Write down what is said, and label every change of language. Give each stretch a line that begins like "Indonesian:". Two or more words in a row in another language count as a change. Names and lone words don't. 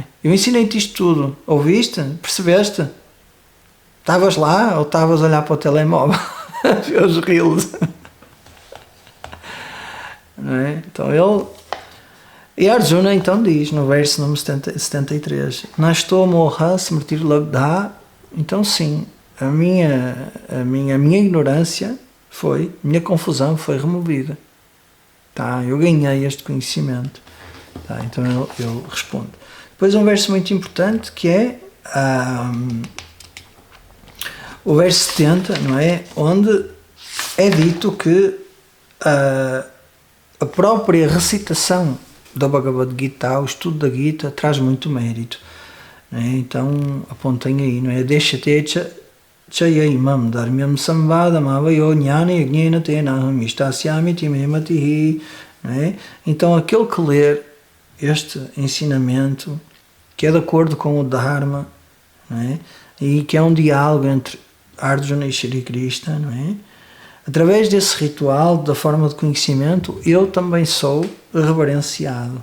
Portuguese: Eu ensinei-te isto tudo. Ouviste? Percebeste? Estavas lá ou estavas a olhar para o telemóvel? Ver os reels. Não é? Então ele... E Arjuna então diz, no verso número 73,
Sanskrit: नस्तो मोह स्मृतिर् लब्धा.
Portuguese: Então sim, a minha ignorância foi, a minha confusão foi removida. Tá, eu ganhei este conhecimento. Tá, então eu respondo. Depois um verso muito importante que é o verso 70, não é? Onde é dito que a própria recitação da Bhagavad Gita, o estudo da Gita, traz muito mérito. Não é? Então apontem aí, não é?
Sanskrit: देक्षते चयैमम् धर्म्यम् संवादम् आवयो ज्ञान यज्ञेन तेनाहम् इष्टस्यामि तिमेमतिः.
Portuguese: Então aquele que ler este ensinamento, que é de acordo com o Dharma, não é? E que é um diálogo entre Arjuna e Shri Krishna, não é? Através desse ritual, da forma de conhecimento, eu também sou reverenciado.